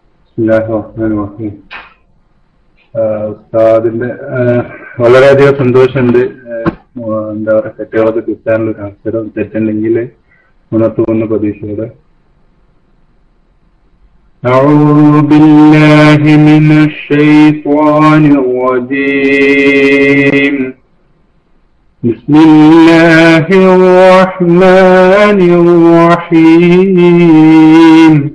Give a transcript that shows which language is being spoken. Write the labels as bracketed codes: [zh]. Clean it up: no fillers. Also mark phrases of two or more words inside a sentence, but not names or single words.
[ar] بسم الله الرحمن الرحيم. [ml] ഉസ്താദിന്റെ വളരെയധികം സന്തോഷമുണ്ട്. എന്താ പറയുക, തെറ്റുകളൊക്കെ തിരുത്താനുള്ള ഒരു അവസരം, തെറ്റുണ്ടെങ്കിൽ മുന്നോട്ട് പോകുന്ന പ്രതീക്ഷയോടെ. [ar] أعوذ بالله من الشيطان الرجيم. بسم الله الرحمن الرحيم.